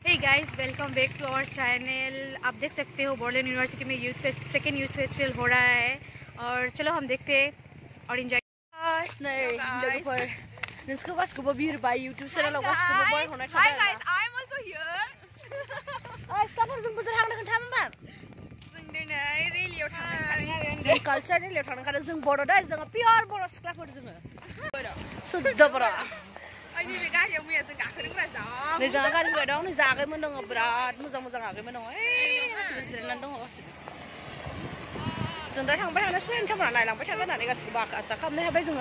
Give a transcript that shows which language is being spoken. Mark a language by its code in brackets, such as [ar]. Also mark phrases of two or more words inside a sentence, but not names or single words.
[en] guys, welcome back to our channel. [hi] आप देख सकते हो बोडोलैंड यूनिवर्सिटी में [en] second youth festival [hi] हो रहा है और चलो हम देखते हैं और एंजॉय। [brx] कल्चर रेलियाव थांनो खादों जों बर' दा जों पियर बर' सिख्लाफोर जोङो सुद्ध बर'। आंनि बे गारियाव मैया जों गाखोदोंब्रा जा नै जोंहा गारि फैबाय दं, नै जागायमोन दङ, बिराद मोजां मोजां आगायमोन दङ, गासिबो जिरायनानै दङ गासिबो। जों दा थांबाय थानोसै, नोंथांमोना नायलांबाय थागोन होननानै गासिबो आसा खालामनो हाबाय जोङो।